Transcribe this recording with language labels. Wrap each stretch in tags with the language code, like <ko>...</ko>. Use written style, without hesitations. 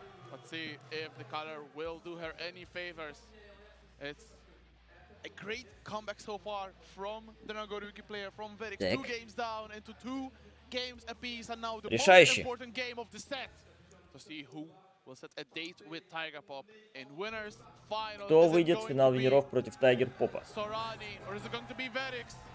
<en>Let's see if the color will do her any favors. It's a great comeback so far from the Nagoruki player, from Verix. 2 games down into 2 games apiece, and now the most important game of the set to see who will set a date with Tiger Pop in winners final.</en> <ru>Кто выйдет в финал винеров против Тайгер Попа?</ru> <en>Sorani, or is it going to be Verix?</en>